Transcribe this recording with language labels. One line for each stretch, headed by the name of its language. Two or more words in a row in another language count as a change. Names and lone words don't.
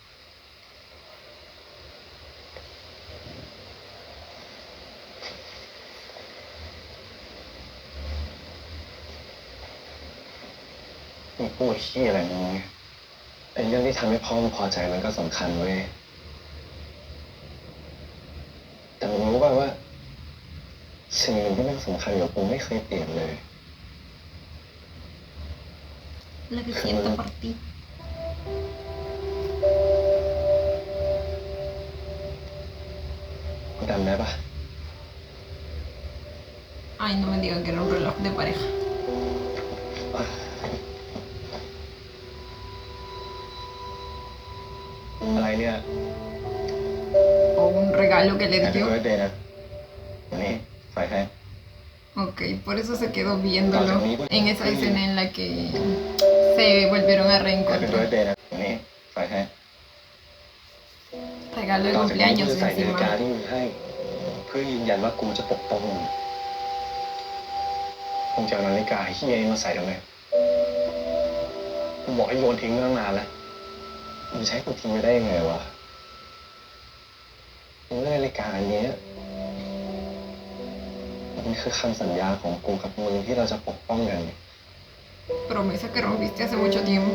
Thai: มึงพูดขี้อะไรมึงเนี่ยไอ้เรื่องที่ทำให้พ่อมึงพอใจมันก็สำคัญเว้ย แต่มึงรู้ป่ะว่าสิ่งหนึ่งที่มันสำคัญกับกูไม่เคยเปลี่ยนเลย
Spanish: Lo que siento por ti.
Thai: กูจำได้ปะ
Spanish: Ay, no me digan que era un reloj de pareja.
Thai: อะไรเนี่ย
Spanish: O un regalo que le
Thai: Happy
Spanish: dio.
Thai: birthday นะวันนี้ใส่ให้
Spanish: Ok, por eso se quedó viéndolo en esa escena en la que se volvieron a
Thai: Happy
Spanish: reencontrar.
Thai: birthday นะวันนี้ใส่ให้
Spanish: Regalo de
Thai: ต่อจากนี้กู
Spanish: cumpleaños
Thai: จะใส่นาฬิกา
Spanish: encima.
Thai: ที่มึงให้ เพื่อยืนยันว่ากูจะปกป้องมึงมึงจะเอานาฬิกาเฮียนี้มาใส่ทำไมกูบอกให้โยนทิ้งตั้งนานแล้วมึงใช้กูทิ้งไปได้ยังไงวะมึงเลือกนาฬิกาอันเนี้ยมันคือคำสัญญาของกูกับมึงที่เราจะปกป้องกัน
Spanish: Promesa que rompiste hace mucho tiempo.